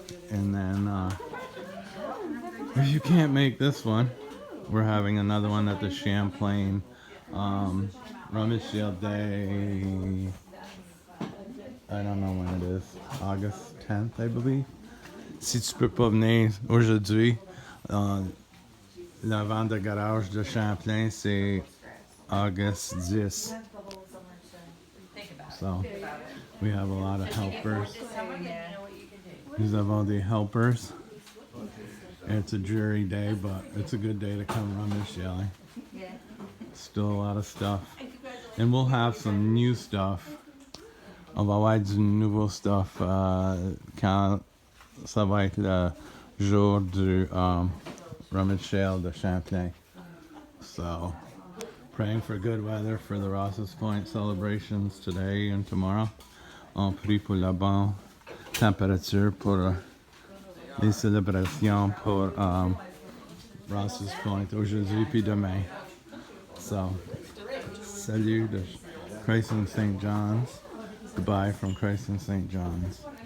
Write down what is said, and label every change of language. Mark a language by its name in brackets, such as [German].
[English] And then if you can't make this one, we're having another one at the Champlain Rummage Sale Day. I don't know when it is. August 10th, I believe. [French] Si tu peux pas venir aujourd'hui, la vente de garage de Champlain, c'est August 10. [English] So we have a lot of helpers. These have all the helpers. It's a dreary day, but it's a good day to come rummage selling. Still a lot of stuff. And we'll have some new stuff. [French] On va avoir du nouveau stuff quand ça va être le jour du Rummage Sale de Champlain. [English] So, praying for good weather for the Ross's Point celebrations today and tomorrow. [French] On prie pour la bonne température pour les célébrations pour Ross's Point aujourd'hui puis demain. [English] So, salut de Christ and St. John's. Goodbye from Christ and St. John's.